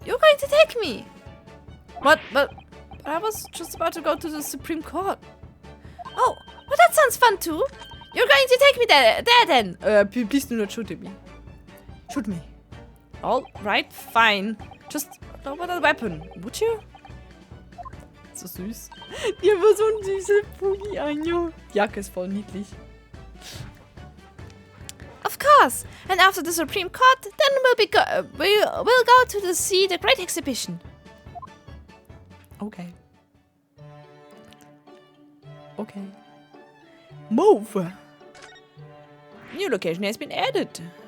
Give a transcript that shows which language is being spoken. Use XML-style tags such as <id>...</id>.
<en>You're going to take me. What? But I was just about to go to the Supreme Court. Oh, well that sounds fun too. You're going to take me there then. Please do not shoot me. Shoot me. All right, fine. Just don't want a weapon, would you?</en> <de>So süß. Die haben so ein süßes Pulli an, jo. Die Jacke ist voll niedlich.</de> <en>Of course. And after the Supreme Court, then we'll go to see the great exhibition. Okay. Okay. Move! New location has been added.</en>